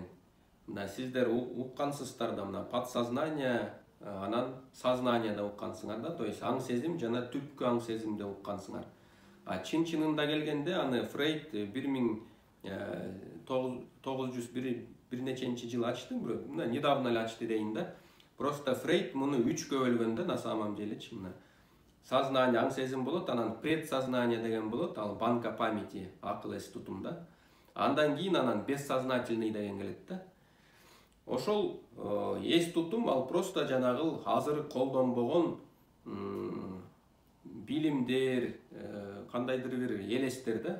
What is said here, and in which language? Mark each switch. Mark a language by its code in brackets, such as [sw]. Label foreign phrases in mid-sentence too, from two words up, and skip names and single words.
[ky] Сиздер уккансыздар да, подсознание, анан сознание деп уккансыңар да, [ru] то есть [ky] аң сезим жана түпкү аң сезим деп уккансыңар. Чын-чынында келгенде аны Фрейд 1901 бир неченчи жыл ачты, недавно эле ачты дейин да. Просто Фрейд муну 3кө бөлгөн да, [ru] на самом делечи. [ky] Сознание, аң сезим болот, анан предсознание деген болот, ал [ru] банка памяти, [ky] акыл эс тутум да. Андан кийин анан бессознательный деген келет да. Ошол эс тутум ал просто жанагы азыр колдонбогон билимдер, кандайдыр бир элестер да.